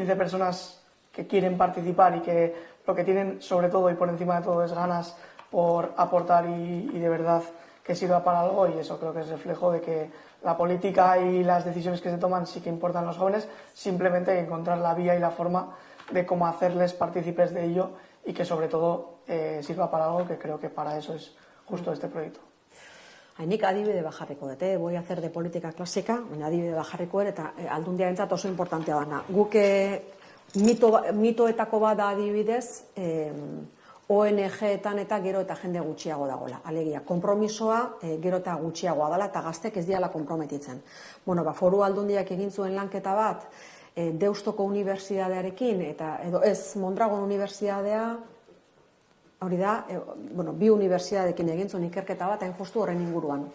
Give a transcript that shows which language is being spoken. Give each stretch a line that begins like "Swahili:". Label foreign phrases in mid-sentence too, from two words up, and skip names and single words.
Spanish: 15 personas que quieren participar y que lo que tienen sobre todo y por encima de todo es ganas por aportar y de verdad que sirva para algo, y eso creo que es reflejo de que la política y las decisiones que se toman sí que importan a los jóvenes, simplemente hay que encontrar la vía y la forma de cómo hacerles partícipes de ello y que sobre todo sirva para algo, que creo que para eso es justo este proyecto.
Basque: Nik adibide bajarriko dute,
Spanish: voy a hacer de política clásica,
Basque: baina adibide bajarriko eta aldundiarentzat oso importantea dana. Guk mitoetako bat da adibidez, ONG-etan eta gero eta jende gutxiago dagoela. Alegia, konpromisoa gero eta gutxiagoa dela eta gaztek ez diala konprometitzen. Foru aldundiak egin zuen lanketa bat, Deustoko unibertsitatearekin, edo ez Mondragon unibertsitatea, hori da, bi unibertsitateekin egin zuen ikerketa bat, hain justu horren inguruan.